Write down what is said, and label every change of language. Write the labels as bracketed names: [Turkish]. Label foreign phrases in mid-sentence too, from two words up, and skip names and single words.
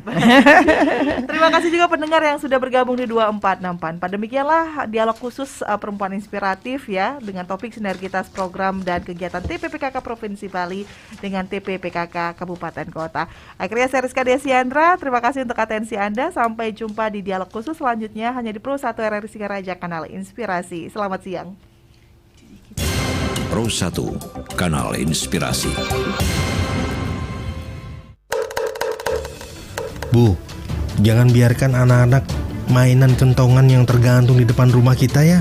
[Indonesian] Terima kasih juga pendengar yang sudah bergabung di 2464. Pada demikianlah dialog khusus perempuan inspiratif ya, dengan topik sinergitas program dan kegiatan TPPKK Provinsi Bali dengan TPPKK Kabupaten Kota. Akhirnya saya Rizka Desiandra, terima kasih untuk atensi Anda. Sampai jumpa di dialog khusus selanjutnya hanya di Pro 1 RRI Singaraja, Kanal Inspirasi. Selamat siang. Pro 1, Kanal Inspirasi. Bu, jangan biarkan anak-anak mainan kentongan yang tergantung di depan rumah kita ya.